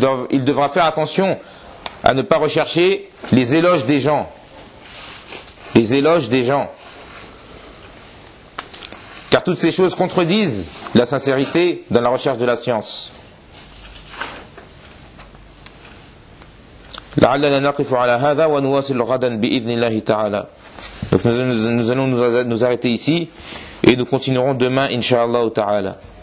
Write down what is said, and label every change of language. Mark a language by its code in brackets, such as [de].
[fr] Il devra faire attention à ne pas rechercher les éloges des gens. Les éloges des gens. Car toutes ces choses contredisent la sincérité dans la recherche de la science. [ar] لعلنا نقف على هذا ونواصل غدا بإذن الله تعالى [fr] Donc nous allons nous arrêter ici et nous continuerons demain, inshallah ta'ala.